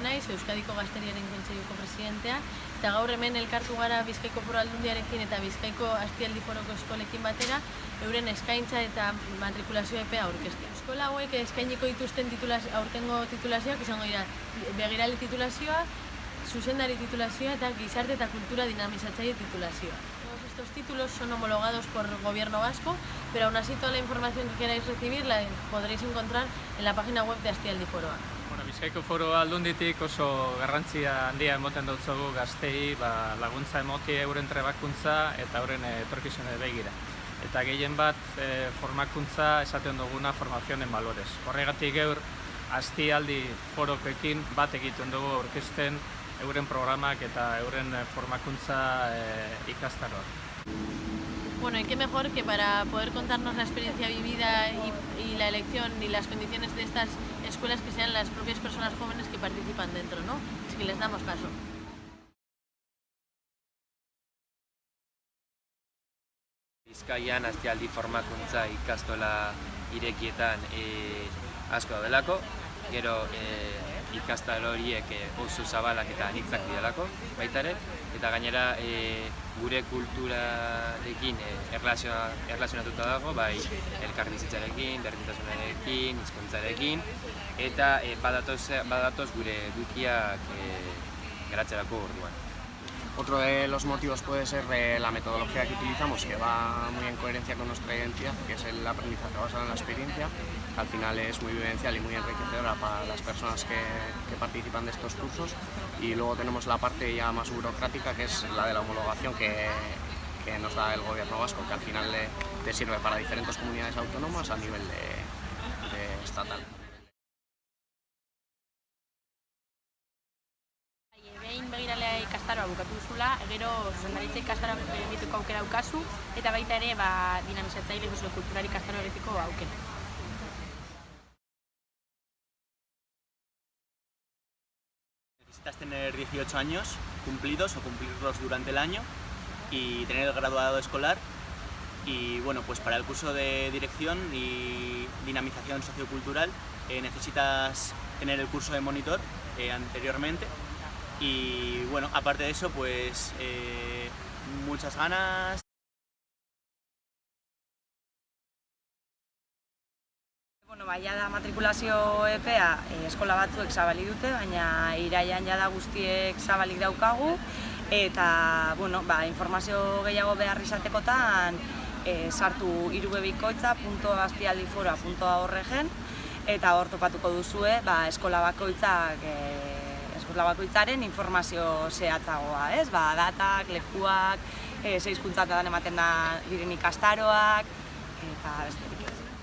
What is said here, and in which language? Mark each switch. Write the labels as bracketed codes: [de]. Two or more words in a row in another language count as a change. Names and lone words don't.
[eu] Euskadiko Gazteriaren Kontseiluko presidentea, eta gaur hemen elkartu gara Bizkaiko Foru Aldundiarekin eta Bizkaiko Astialdi Foroko eskolekin batera, euren eskaintza eta matrikulazio epea aurkeztea. Eskola hauek eskainiko dituzten aurtengo titulazioak izango dira begirale titulazioa, zuzendari titulazioa eta gizarte eta kultura dinamizatzaile titulazioa. [es] Todos estos títulos son homologados por el Gobierno vasco, pero aún así toda la información que queráis recibir la podréis encontrar en la página web de Astialdi Foroa. [eu] Bizkaiko Foru Aldunditik oso garrantzia handia emoten dutzugu gaztei laguntza emoti euren trebakuntza eta euren etorkizune begira. Eta gehien bat formakuntza esaten duguna [es] formación en valores. [eu] Horregatik gaur Astialdi Foropekin bat egiten dugu aurkezten euren programak eta euren formakuntza ikastaroak. [es] Bueno, y qué mejor que para poder contarnos la experiencia vivida y la elección y las condiciones de estas escuelas que sean las propias personas jóvenes que participan dentro, ¿no? Así que les damos paso. [eu] Bizkaian Astialdi formakuntza ikastola irekietan asko daudelako, gero ikastaro horiek oso zabalak eta anitzak direlako baita ere, eta gainera gure kulturarekin erlazionatuta dago, bai elkarbizitzarekin, berdintasunarekin, hizkuntzarekin, eta badatoz gure edukiak garatzerako orduan. [es] Otro de los motivos puede ser la metodología que utilizamos, que va muy en coherencia con nuestra identidad, que es el aprendizaje basado en la experiencia, que al final es muy vivencial y muy enriquecedora para las personas que participan de estos cursos. Y luego tenemos la parte ya más burocrática, que es la de la homologación que nos da el Gobierno vasco, que al final te sirve para diferentes comunidades autónomas a nivel de estatal. [eu] Begiralea ikastaroa bukatu duzula, gero zuzendaritza ikastaroa egiteko aukera daukazu, eta baita ere dinamizatzaile soziokultural ikastaroa egiteko aukera. [es] Necesitas tener 18 años cumplidos o cumplirlos durante el año y tener el graduado escolar. Y bueno, pues para el curso de dirección y dinamización sociocultural necesitas tener el curso de monitor anteriormente. Y bueno, aparte de eso, pues muchas ganas. [eu] Bueno, jada matrikulazio epea eskola batzuek zabalik dute, baina iraian jada guztiek zabalik daukagu. Eta bueno, informazio gehiago behar izatekotan sartu irubebikoitza.astialdifora.org eta hor topatuko duzue eskola bakoitzaren informazio zehatzagoa, datak, lekuak, ze hizkuntzatan ematen diren ikastaroak, eta besterik ez.